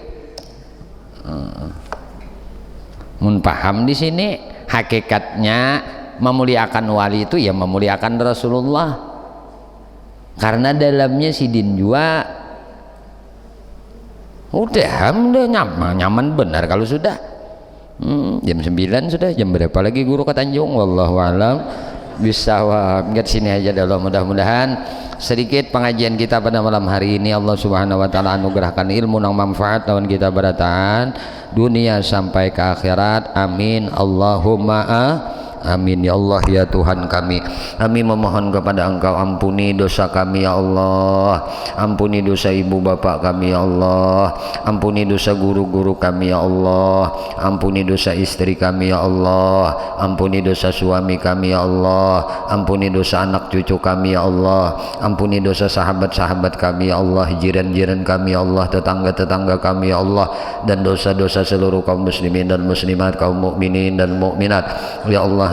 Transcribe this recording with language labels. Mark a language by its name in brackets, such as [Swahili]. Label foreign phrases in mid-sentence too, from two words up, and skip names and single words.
[Banjar] Mun paham di sini hakikatnya memuliakan wali itu ya memuliakan Rasulullah, karena dalamnya sidin jua udah nyaman benar kalau sudah jam 9 sudah, jam berapa lagi guru ke Tanjung, [Arabic] والله أعلم بالصواب. [Banjar] Ingat sini aja dulu, mudah-mudahan sedikit pengajian kita pada malam hari ini [Arabic] الله سبحانه وتعالى [Banjar] anugerahkan ilmu nang manfaat lawan kita berataan dunia sampai ke akhirat. [Arabic] آمين اللهم آمين. يا الله [Indonesian] ya Tuhan kami memohon kepada Engkau, ampuni dosa kami ya Allah, ampuni dosa ibu bapak kami [Arabic] يا الله, [Indonesian] ampuni dosa guru-guru kami [Arabic] يا الله, [Indonesian] ampuni dosa istri kami [Arabic] يا الله, [Indonesian] ampuni dosa suami kami [Arabic] يا الله, [Indonesian] ampuni dosa anak cucu kami [Arabic] يا الله, [Indonesian] ampuni dosa sahabat-sahabat kami [Arabic] يا الله, [Indonesian] jiran-jiran kami [Arabic] يا الله, [Indonesian] tetangga-tetangga kami [Arabic] يا الله, [Indonesian] dan dosa-dosa seluruh kaum muslimin dan muslimat, kaum mukminin dan mukminat [Arabic] يا الله.